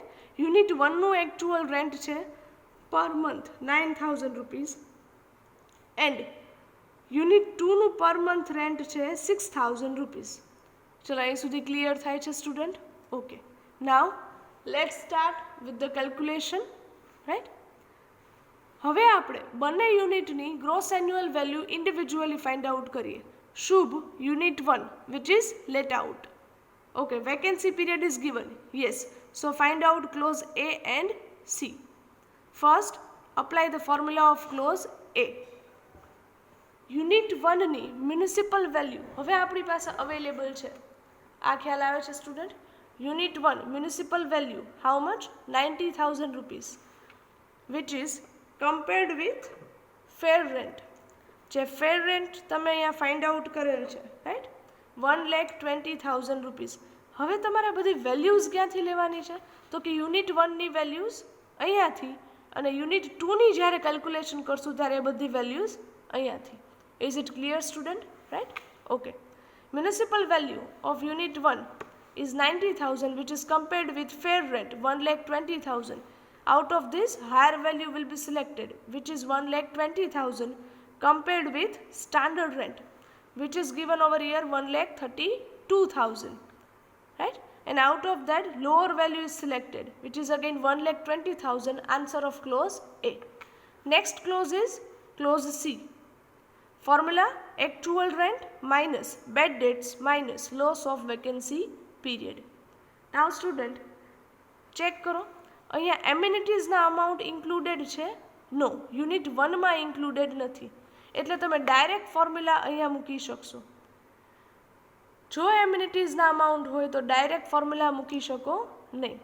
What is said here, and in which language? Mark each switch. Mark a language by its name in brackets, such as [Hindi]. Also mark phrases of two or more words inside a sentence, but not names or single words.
[English] unit 1 actual rent છે per month 9,000 rupees and unit 2 per month rent છે 6,000 rupees. [Gujarati] ચલો અહીં સુધી ક્લિયર થાય છે સ્ટુડન્ટ? ઓકે. [English] now let's start with the calculation. right. [Gujarati] હવે આપણે બંને યુનિટની [English] gross annual value individually find out [Gujarati] કરીએ. [English] શુભ યુનિટ 1 which is let out. Okay, vacancy period is given. Yes, so find out clause A and C. First, apply the formula of clause A. [Gujarati] યુનિટ 1ની [English] municipal value [Gujarati] હવે આપણી પાસે અવેલેબલ છે. આ ખ્યાલ આવે છે સ્ટુડન્ટ? [English] unit 1 municipal value how much? 90,000 રૂપીઝ which is compared with fair rent. [Gujarati] જે [English] fair rent [Gujarati] તમે અહીંયા [English] find out [Gujarati] કરેલ છે. [English] right. 1,20,000 rupees. [Gujarati] હવે તમારે બધી વેલ્યુઝ ક્યાંથી લેવાની છે? તો કે યુનિટ 1ની વેલ્યુઝ અહીંયાથી અને યુનિટ 2ની જ્યારે કેલ્ક્યુલેશન કરશું ત્યારે એ બધી વેલ્યુઝ અહીંયાથી. [English] is it clear student? right. okay. municipal value of unit 1 is 90,000 which is compared with fair rent 1,20,000. Out of this higher value will be selected which is 1,20,000 compared with standard rent which is given over here 1,32,000. Right. And out of that lower value is selected which is again 1,20,000. Answer of clause A. Next clause is clause C. ફોર્મ્યુલા actual rent minus bad debts minus loss of vacancy period. Now student [Gujarati] ચેક કરો, અહીંયા [English] amenities amount included [Gujarati] છે? નો, યુનિટ 1માં ઇન્ક્લુડેડ નથી, એટલે તમે [English] direct formula [Gujarati] અહીંયા મૂકી શકશો. જો [English] amenities amount [Gujarati] હોય તો [English] direct formula [Gujarati] મૂકી શકો નહીં.